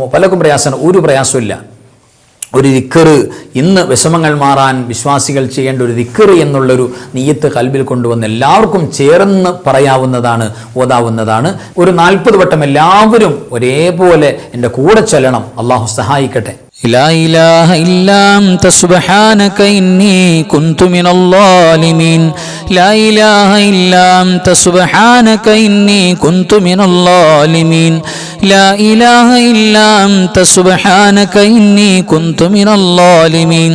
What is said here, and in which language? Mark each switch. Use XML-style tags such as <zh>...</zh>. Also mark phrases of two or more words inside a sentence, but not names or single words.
<ml>പലർക്കും പ്രയാസമാണ്. ഒരു പ്രയാസമില്ല. ഒരു ദിക്ർ, ഇന്ന് വിഷമങ്ങൾ മാറാൻ വിശ്വാസികൾ ചെയ്യേണ്ട ഒരു ദിക്ർ എന്നുള്ളൊരു നിയ്യത്ത് കൽബിൽ കൊണ്ടുവന്ന് എല്ലാവർക്കും ചേർന്ന് പറയാവുന്നതാണ്, ഓതാവുന്നതാണ്. ഒരു 40 വട്ടം എല്ലാവരും ഒരേപോലെ എൻ്റെ കൂടെ ചൊല്ലണം. അള്ളാഹു സഹായിക്കട്ടെ.</ml> <ar>لا إله إلا أنت سبحانك إني كنت من الظالمين. لا إله إلا أنت سبحانك إني كنت من الظالمين. لا إله إلا أنت سبحانك إني كنت من الظالمين.</ar>